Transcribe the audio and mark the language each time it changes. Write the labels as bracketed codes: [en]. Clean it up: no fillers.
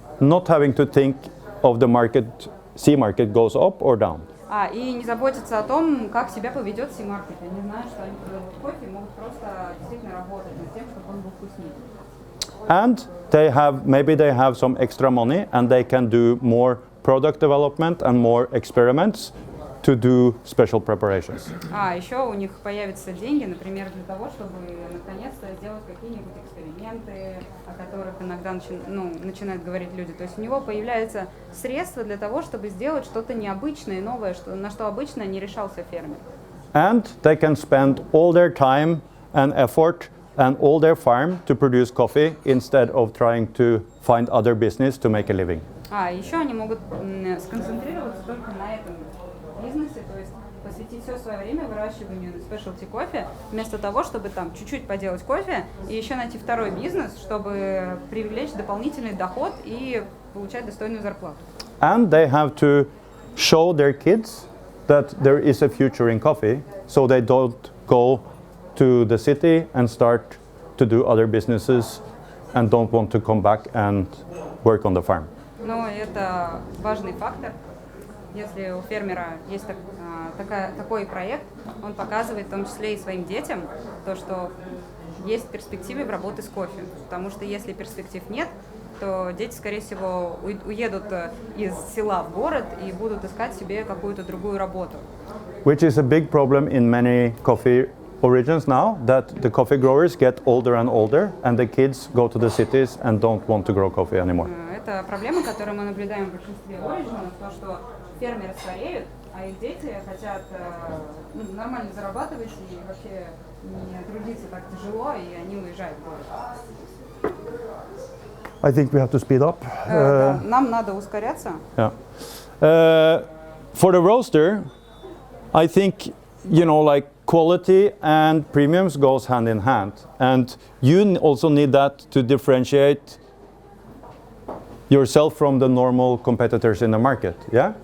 [en] Not having to think of the market, C-market goes up or down. [ru] И не заботиться о том, как себя поведет C-маркет. Они знают, что они продают кофе и могут просто действительно работать над тем, чтобы он был вкуснее. [en] And maybe they have some extra money and they can do more product development and more experiments to do special preparations. [ru] Еще у них появятся деньги, например, для того, чтобы наконец-то сделать какие-нибудь эксперименты, о которых иногда начинают говорить люди. То есть у него появляются средства для того, чтобы сделать что-то необычное, новое, на что обычно не решался фермер. [en] And they can spend all their time and effort and all their farm to produce coffee instead of trying to find other business to make a living. [ru] Еще они могут сконцентрироваться только на этом бизнесе, то есть посвятить все свое время выращиванию спешелти кофе, вместо того, чтобы там чуть-чуть поделать кофе и еще найти второй бизнес, чтобы привлечь дополнительный доход и получать достойную зарплату. [en] And they have to show their kids that there is a future in coffee, so they don't go to the city and start to do other businesses and don't want to come back and work on the farm. [ru] Но это важный фактор. Если у фермера есть такой проект, он показывает в том числе и своим детям то, что есть перспективы в работе с кофе. Потому что если перспектив нет, то дети, скорее всего, уедут из села в город и будут искать себе какую-то другую работу. [en] Which is a big problem in many coffee origins now, that the coffee growers get older and older and the kids go to the cities and don't want to grow coffee anymore. [ru] Это проблема, которую мы наблюдаем в большинстве оригинов, то, что фермеры стареют, а их дети хотят нормально зарабатывать и вообще не трудиться так тяжело, и они уезжают в город. [en] I think we have to speed up. [ru] Нам надо ускоряться. [en] Yeah. For the roaster, I think, like quality and premiums goes hand in hand. And you also need that to differentiate yourself from the normal competitors in the market. Yeah?